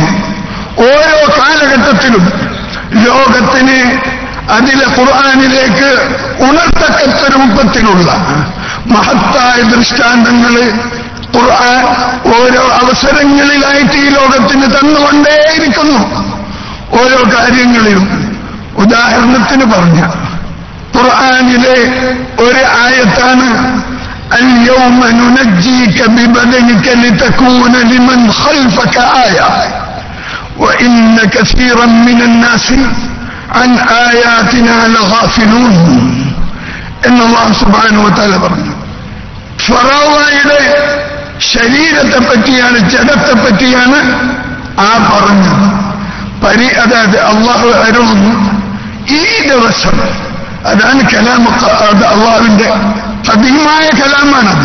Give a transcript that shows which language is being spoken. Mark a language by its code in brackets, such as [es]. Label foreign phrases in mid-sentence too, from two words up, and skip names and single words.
[ml] ഓരോ കാലഘട്ടത്തിലും ലോകത്തിന് അതിലെ ഖുർആനിലേക്ക് ഉണർത്തക്കത്ത രൂപത്തിലുള്ള മഹത്തായ ദൃഷ്ടാന്തങ്ങള് ഖുർആൻ ഓരോ അവസരങ്ങളിലായിട്ട് ഈ ലോകത്തിന് തന്നുകൊണ്ടേയിരിക്കുന്നു. ഓരോ കാര്യങ്ങളിലും ഉദാഹരണത്തിന് പറഞ്ഞ ഖുർആനിലെ ഒരു ആയത്താണ് [ar] اليوم ننجيك ببدنك لتكون لمن خلفك آية وإن كثيرا من الناس عن آياتنا لغافلون [ml] എന്ന് അല്ലാഹു [ar] سبحانه وتعالى [ml] പറഞ്ഞു. ഫറോവയുടെ ശരീരത്തെ പറ്റിയാണ്, ജഡത്തെ പറ്റിയാണ് ആ പറഞ്ഞത്. അതായത് അള്ളാഹു അരുളുന്നു ഈ ദിവസം, അതാണ് കലാം, അള്ളാഹുവിന്റെ ഖദീമായ കലാമാണത്.